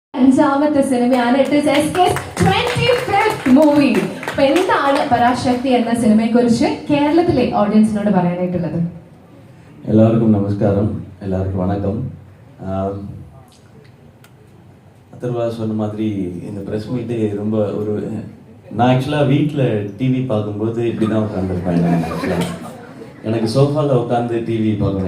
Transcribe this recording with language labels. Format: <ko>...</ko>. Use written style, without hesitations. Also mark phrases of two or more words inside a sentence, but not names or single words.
<ml>അഞ്ചാമത്തെ സിനിമയാണ്.</ml> <en>It is SK's 25th movie.</en> <ml>അപ്പൊ എന്താണ് പരാശക്തി എന്ന സിനിമയെ കുറിച്ച് കേരളത്തിലെ ഓഡിയൻസിനോട് പറയാനായിട്ടുള്ളത്?</ml> <ta>எல்லாருக்கும் நமஸ்காரம், எல்லாருக்கும் வணக்கம். அதர்வா சொன்ன மாதிரி இந்த</ta> <en>press meet</en> <ta>ரொம்ப ஒரு நான் ஆக்சுவலாக வீட்டில் டிவி பார்க்கும்போது இப்படி தான் உட்காந்துருப்பேன். எனக்கு சோஃபாவில் உட்காந்து டிவி பார்க்கணும்.</ta>